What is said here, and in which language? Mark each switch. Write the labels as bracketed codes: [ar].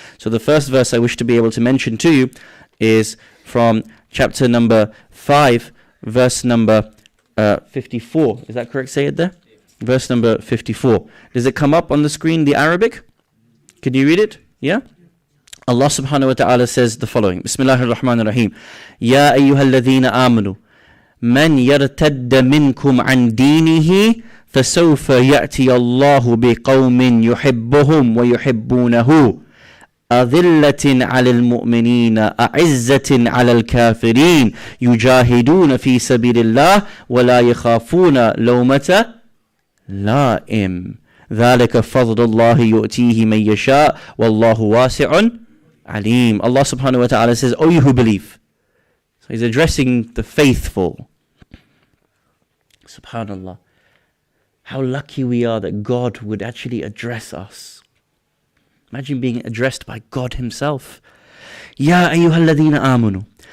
[en] So the first verse I wish to be able to mention to you is from chapter number 5, verse number 54. Is that correct, Sayyid, there? Verse number 54. Does it come up on the screen, the Arabic? Could you read it? Yeah? Allah subhanahu wa ta'ala says the following. [ar] Bismillahir Rahmanir Rahim. Ya ayyuhalladhina amanu. Man yartadda minkum an dinihi فسوف يأتي الله بقوم يحبهم ويحبونه أذلة على المؤمنين أعزة على الكافرين يجاهدون في سبيل الله ولا يخافون لومة لائم ذلك فضل الله يؤتيه من يشاء والله واسع عليم. [en] Allah subhanahu wa ta'ala says, O you who believe. So he's addressing the faithful. Subhanallah. How lucky we are that God would actually address us. Imagine being addressed by God himself. [ar] Ya ayyuhalladhina amanu.